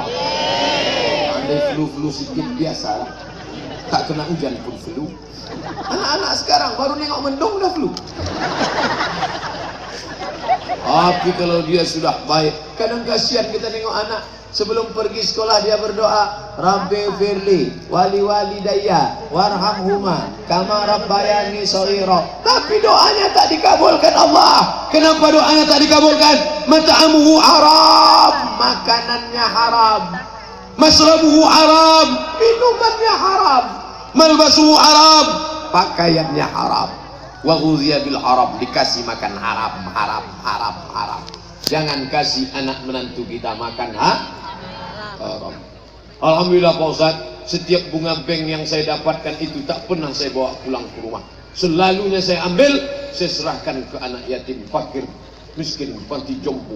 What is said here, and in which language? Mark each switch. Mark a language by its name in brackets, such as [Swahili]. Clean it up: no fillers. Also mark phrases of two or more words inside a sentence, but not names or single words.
[Indonesian] Andai flu sedikit biasa, tak kena hujan pun flu. Anak-anak sekarang baru nengok mendung udah flu. Tapi kalau dia sudah baik, kadang kasihan kita nengok anak sebelum pergi sekolah dia berdoa, [Arabic] رب اغفر لي ولوالدي وارحمهما كما ربياني صغيرا. [Indonesian] Tapi doanya tak dikabulkan Allah. Kenapa doanya tak dikabulkan? [Arabic] مطعمه حرام, [Indonesian] makanannya haram. [Arabic] مشربه حرام, [Indonesian] minumannya haram. [Arabic] ملبسه حرام, [Indonesian] pakaiannya haram. [Arabic] وغذي بالحرام, [Indonesian] dikasih makan haram. Jangan kasih anak menantu kita makan haram. Alhamdulillah Pak Ustadz, setiap bunga bank yang saya dapatkan itu tak pernah saya bawa pulang ke rumah. Selalunya saya ambil, saya serahkan ke anak yatim, fakir, miskin, panti jompo.